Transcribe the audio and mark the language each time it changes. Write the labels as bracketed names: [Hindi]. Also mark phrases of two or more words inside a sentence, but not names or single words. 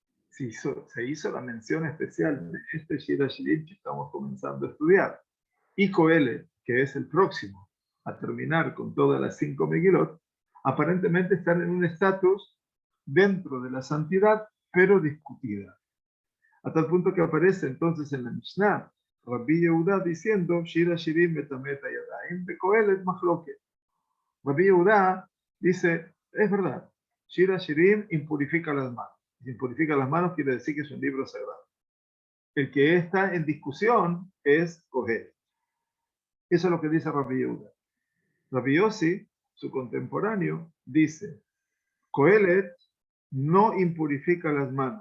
[Spanish] Se hizo la mención especial de este Shir Ashirim que estamos comenzando a estudiar, y Kohelet, que es el próximo a terminar con todas las 5 Megilot, aparentemente están en un estatus dentro de la santidad, pero discutida. A tal punto que aparece entonces en la Mishnah Rabbi Yehuda diciendo Shir Ashirim [Hebrew] מטמא הידיים בקהלת מחלוקת. [Spanish] Rabbi Yehuda dice, es verdad, Shir Ashirim impurifica las manos. Si impurifica las manos quiere decir que es un libro sagrado. El que está en discusión es Kohelet. Eso es lo que dice Rabbi Yehuda. Rabbi Yossi, su contemporáneo, dice, Kohelet no impurifica las manos.